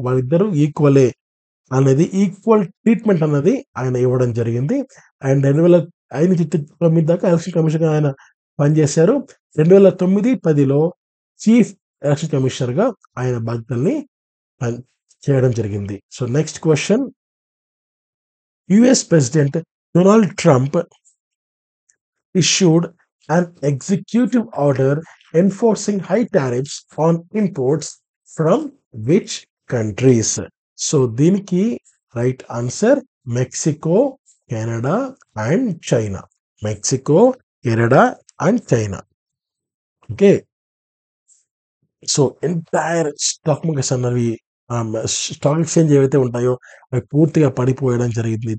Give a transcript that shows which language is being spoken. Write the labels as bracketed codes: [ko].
[te] వాళ్ళిద్దరూ ఈక్వలే అనేది equal treatment అన్నది ఆయన ఇవ్వడం జరిగింది. అండ్ 2005-9 దాకా ఎలక్షన్ కమిషన్‌గా ఆయన పనిజేశారు. 2009, 10లో చీఫ్ ఎలక్షన్ కమిషనర్‌గా ఆయన బాధ్యతల్ని పని చేయడం జరిగింది. [en] So, next question. US president Donald Trump issued an executive order enforcing high tariffs on imports from which countries? [te] So, దీనికి right answer Mexico, Canada and China. Mexico, Canada and China. Okay. So, entire stock markets అన్నవి stock exchange ఏవైతే ఉంటాయో అవి పూర్తిగా పడిపోయడం జరిగింది.